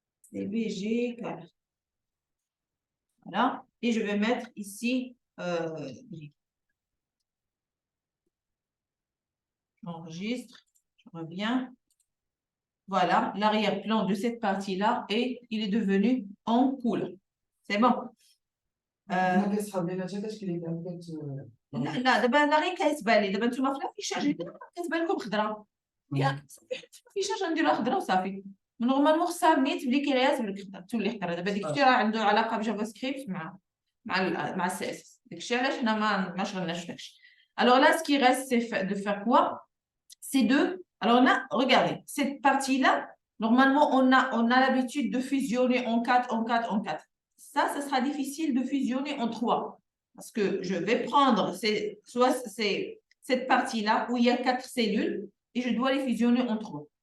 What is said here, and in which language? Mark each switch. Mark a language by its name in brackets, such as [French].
[French] C'est BG color. Voilà. Et je vais mettre ici j'enregistre, je reviens. Voilà, l'arrière-plan de cette partie-là et il est devenu en couleur. C'est bon. [Arabic] لا لا دابا انا غير كيتبان لي دابا نتوما في الافيشاج كتبان لكم خضراء ياك صافي في الافيشاج نديروها خضراء وصافي نورمالمون خصها ملي تبلي كيريات تولي خضراء دابا ديك الشيء راه عنده علاقه بجافا سكريبت مع السي اس اس داك الشيء علاش حنا ما شغلناش في داكشي. [French] Alors là, ce qui reste, c'est de faire quoi? C'est de. Alors là, regardez, cette partie-là, normalement, on a l'habitude de fusionner en 4, en 4, en 4. Ça sera difficile de fusionner en 3. Parce que je vais prendre soit cette partie-là où il y a 4 cellules et je dois les fusionner en 3.